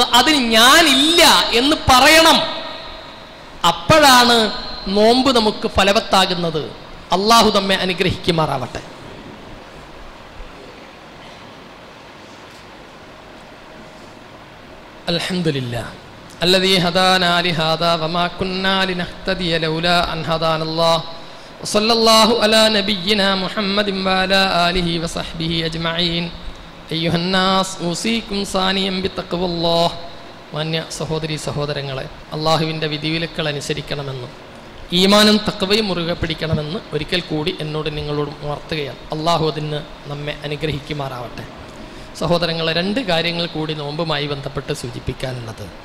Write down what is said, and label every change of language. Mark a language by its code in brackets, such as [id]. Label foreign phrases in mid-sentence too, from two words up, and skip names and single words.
[ml] അതിന് ഞാനില്ല എന്ന് പറയണം. അപ്പോഴാണ് നോമ്പ് നമുക്ക് ഫലവത്താകുന്നത്. അള്ളാഹു നമ്മെ അനുഗ്രഹിക്കുമാറാവട്ടെ. [ar] അൽഹംദുലില്ലാഹ് الذي هدانا لهذا وما كنا لنهتدي لولا أن هدانا الله وصلى الله على نبينا محمد وعلى آله وصحبه أجمعين أيها الناس أوصيكم ثانيا بتقوى الله. [ml] മാന്യ സഹോദരി സഹോദരങ്ങളെ, അള്ളാഹുവിൻ്റെ വിധിവിലക്കൾ അനുസരിക്കണമെന്നും ഈമാനും തഖ്വയും മുറുകെ പിടിക്കണമെന്ന് ഒരിക്കൽ കൂടി എന്നോട് നിങ്ങളോട് ഉണർത്തുകയാണ്. അള്ളാഹു അതിന് നമ്മെ അനുഗ്രഹിക്കുമാറാവട്ടെ. സഹോദരങ്ങളെ, 2 കാര്യങ്ങൾ കൂടി നോമ്പുമായി ബന്ധപ്പെട്ട് സൂചിപ്പിക്കാനുള്ളത്.